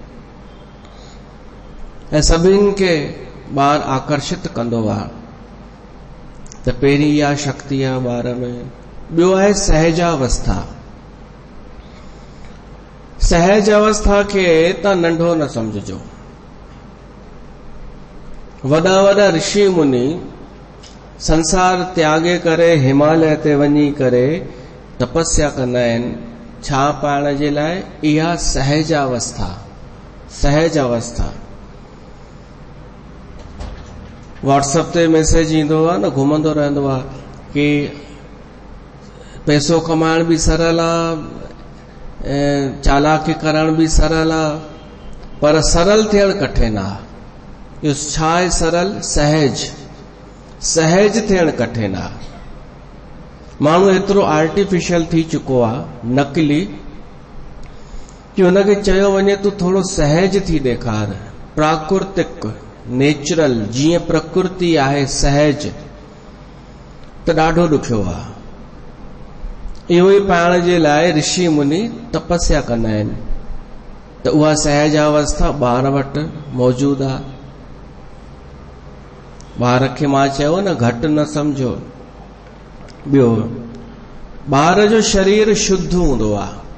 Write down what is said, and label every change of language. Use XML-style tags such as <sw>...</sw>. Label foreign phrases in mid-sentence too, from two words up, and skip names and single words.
<sd>ऐं सभिनि खे ॿार आकर्षित कंदो आहे। त पहिरीं इहा शक्ति आहे ॿार में। ॿियो आहे सहजावस्था। सहज अवस्था खे तव्हां नंढो न समझजो। वॾा वॾा ऋषि मुनि संसार त्यागे करे हिमालय ते वञी करे तपस्या कंदा आहिनि। छा पाइण जे लाइ? इहा सहज अवस्था। सहज अवस्था। व्हाट्सएप ते मैसेज ईंदो आहे न, घुमंदो रहंदो आहे कि पैसो कमाइण भी सरल आहे, चालाकी करण भी सरल आहे, पर सरल थियण कठिन आहे। इहो छा आहे सरल? सहज। सहज थियण कठिन आहे। माण्हू एतिरो आर्टिफिशियल थी चुको आहे, नकली, कि हुनखे चयो वञे तूं थोरो सहज थी ॾेखार, प्राकृतिक, नेचुरल, जीअं प्रकृति आहे, सहज। त ॾाढो ॾुखियो आहे। इहो ई पाइण जे लाइ ऋषि मुनि तपस्या कंदा आहिनि। त उहा सहज अवस्था ॿार वटि मौजूद आहे। ॿार खे मां चयो न घटि न समझो। ॿियो, ॿार जो शरीर शुद्ध हूंदो आहे।</sd>